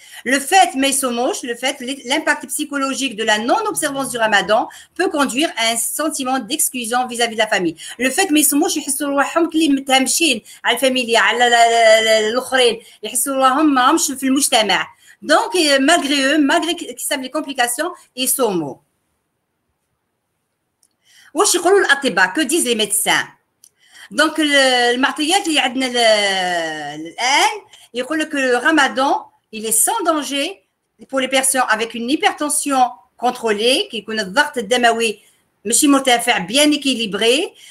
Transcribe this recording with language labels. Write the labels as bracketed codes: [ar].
[fr] Le fait, l'impact psychologique de la non-observance du Ramadan peut conduire à un sentiment d'exclusion vis-à-vis de la famille. Le fait, mais ils [ar] يحسوا روحهم كلي متهمشين على الفاميليا على الآخرين يحسوا روحهم ما همش في المجتمع. [fr] Donc, malgré eux, malgré qu'ils savent les complications, ils sont [ar] واش يقولوا الأطباء؟ [fr] Que disent les médecins? Donc, [ar] المعطيات اللي عندنا الآن يقول لك [fr] le Ramadan il est sans danger pour les personnes avec une hypertension contrôlée, qui connaît [ar] الضغط الدموي ماشي مرتفع [fr] bien équilibré.